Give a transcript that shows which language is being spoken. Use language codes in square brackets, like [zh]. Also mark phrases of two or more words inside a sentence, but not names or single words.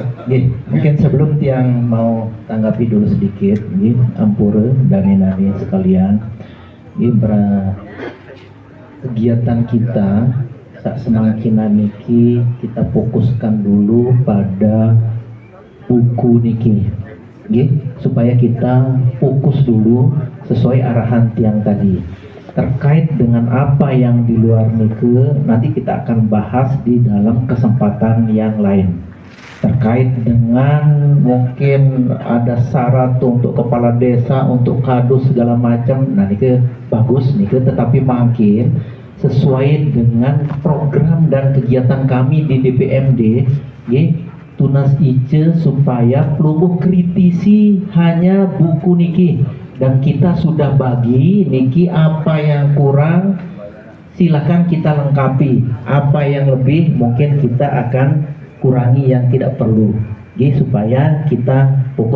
[id] Mungkin sebelum Tiang mau tanggapi dulu sedikit, ampura dan nani sekalian, kegiatan kita semakin niki kita fokuskan dulu pada buku niki, supaya kita fokus dulu sesuai arahan Tiang tadi. Terkait dengan apa yang di luar niki, nanti kita akan bahas di dalam kesempatan yang lain. Terkait dengan mungkin ada syarat untuk kepala desa, untuk kadus segala macam, nah niki bagus niki, tetapi makin sesuai dengan program dan kegiatan kami di DPMD, tunas ice supaya pelumbuh kritisi hanya buku niki, dan kita sudah bagi niki apa yang kurang silakan kita lengkapi, apa yang lebih mungkin kita akan kurangi yang tidak perlu, supaya kita fokus.